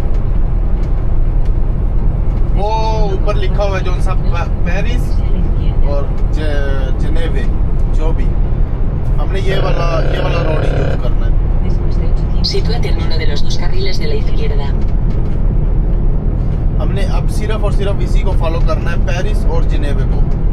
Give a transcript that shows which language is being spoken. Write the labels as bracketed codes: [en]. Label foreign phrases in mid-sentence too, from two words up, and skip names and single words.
[hi] वो ऊपर लिखा हुआ है जो सा पेरिस और जेनेवे, जो भी, हमने ये वाला रोड ही यूज करना है। [es] Sitúate en uno de los dos carriles de la izquierda. [hi] हमने अब सिर्फ और सिर्फ इसी को फॉलो करना है, पेरिस और जिनेवे को।